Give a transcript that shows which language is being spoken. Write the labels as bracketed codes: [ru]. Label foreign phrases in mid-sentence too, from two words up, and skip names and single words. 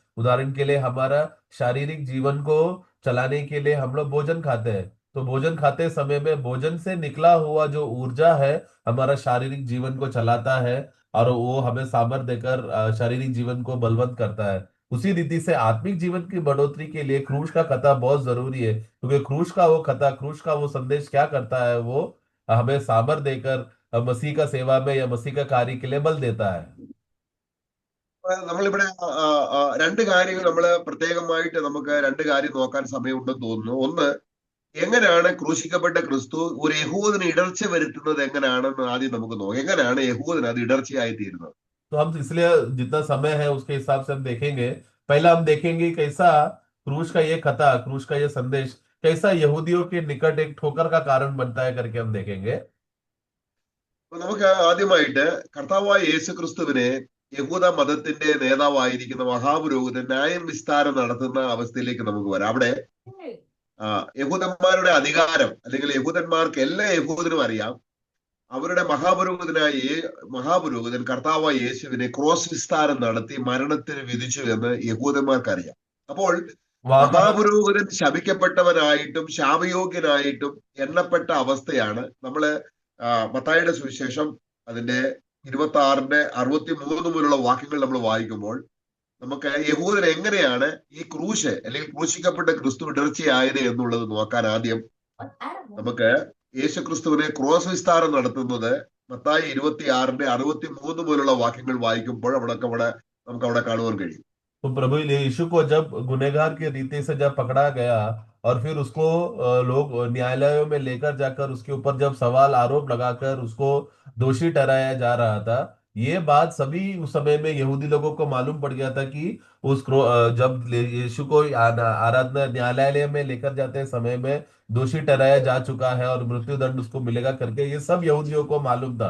[hi] उदाहरण के लिए हमारा शारीरिक जीवन को चलाने के लिए हम लोग भोजन खाते हैं, तो भोजन खाते समय में भोजन से निकला हुआ जो ऊर्जा है हमारा शारीरिक जीवन को चलाता है, और वो हमें सामर्थ्य देकर शारीरिक जीवन को बलवंत करता है। उसी रीति से आत्मिक जीवन की बढ़ोतरी के लिए क्रूस का कथा बहुत जरूरी है, क्योंकि क्रूस का वो कथा, क्रूस का वो संदेश क्या करता है, वो हमें सामर्थ्य देकर मसीह का सेवा में या मसीह का कार्य के लिए बल देता है। [ml] നമ്മളിവിടെ രണ്ട് കാര്യങ്ങൾ നമ്മൾ പ്രത്യേകമായിട്ട് നമുക്ക് രണ്ട് കാര്യം നോക്കാൻ സമയമുണ്ടെന്ന് തോന്നുന്നു. ഒന്ന്, എങ്ങനെയാണ് ക്രൂശിക്കപ്പെട്ട ക്രിസ്തു ഒരു യഹൂദന് ഇടർച്ച വരുത്തുന്നത് എങ്ങനെയാണെന്ന് ആദ്യം നമുക്ക് നോക്കാം. എങ്ങനെയാണ് യഹൂദന് അത് ഇടർച്ചയായി തീരുന്നത്? [hi] तो हम इसलिए जितना समय है उसके हिसाब से हम देखेंगे। पहला हम देखेंगे कैसा क्रूस का ये कथा, क्रूस का ये संदेश कैसा यहूदियों के निकट एक ठोकर का कारण बनता है करके हम देखेंगे। [ml] അപ്പൊ നമുക്ക് ആദ്യമായിട്ട് കർത്താവായ യേശു ക്രിസ്തുവിനെ യഹൂദ മതത്തിന്റെ നേതാവായിരിക്കുന്ന മഹാപുരോഹിതൻ ന്യായം വിസ്താരം നടത്തുന്ന അവസ്ഥയിലേക്ക് നമുക്ക് വരാം. അവിടെ യഹൂദന്മാരുടെ അധികാരം, അല്ലെങ്കിൽ യഹൂദന്മാർക്ക് എല്ലാ യഹൂദനും അറിയാം അവരുടെ മഹാപുരോഹിതൻ കർത്താവായ യേശുവിനെ ക്രോസ് വിസ്താരം നടത്തി മരണത്തിന് വിധിച്ചു എന്ന് യഹൂദന്മാർക്കറിയാം. അപ്പോൾ [hi] वहां पर [ml] മഹാപുരോഹിതൻ ശപിക്കപ്പെട്ടവനായിട്ടും ശാപയോഗ്യനായിട്ടും എണ്ണപ്പെട്ട അവസ്ഥയാണ് നമ്മള് മത്തായിയുടെ സുവിശേഷം അതിന്റെ 26-63 മുതലുള്ള വാക്യങ്ങൾ നമ്മൾ വായിക്കുമ്പോൾ നമുക്ക് യഹൂദൻ എങ്ങനെയാണ് ഈ ക്രൂശ് അല്ലെങ്കിൽ ക്രൂശിക്കപ്പെട്ട ക്രിസ്തു ഇടർച്ചയായത് എന്നുള്ളത് നോക്കാൻ ആദ്യം നമുക്ക് യേശു ക്രിസ്തുവിനെ ക്രോസ് വിസ്താരം നടത്തുന്നത് മത്തായി 26-63 മുതലുള്ള വാക്യങ്ങൾ വായിക്കുമ്പോൾ നമുക്ക് അവിടെ കാണുവാൻ കഴിയും. [hi] तो प्रभु यीशु को जब गुनहगार के रीति से जब पकड़ा गया और फिर उसको लोग न्यायालयों में लेकर जाकर उसके ऊपर जब सवाल आरोप लगाकर उसको दोषी ठहराया जा रहा था, ये बात सभी उस समय में यहूदी लोगों को मालूम पड़ गया था कि जब यीशु को आराधना न्यायालय में लेकर जाते समय में दोषी ठहराया जा चुका है और मृत्यु दंड उसको मिलेगा करके ये सब यहूदियों को मालूम था।